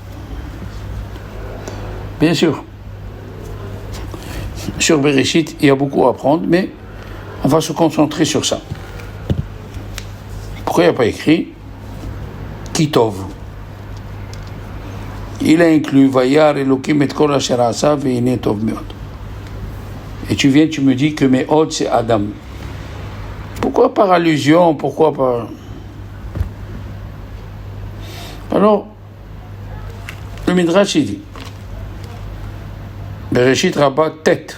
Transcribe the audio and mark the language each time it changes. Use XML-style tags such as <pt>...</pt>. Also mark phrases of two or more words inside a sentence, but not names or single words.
<fr>Bien sûr. Sur Bereshit, il y a beaucoup à apprendre, mais on va se concentrer sur ça. Pourquoi il n'y a pas écrit Kitov? Il a inclus</fr> <he>וירא אלהים את כל אשר עשה והנה טוב מאד.</he> <fr>Et tu viens, tu me dis que Meod c'est Adam. Pourquoi par allusion? Pourquoi par... Alors, le Midrash il dit Bereshit Rabbah tête.</fr>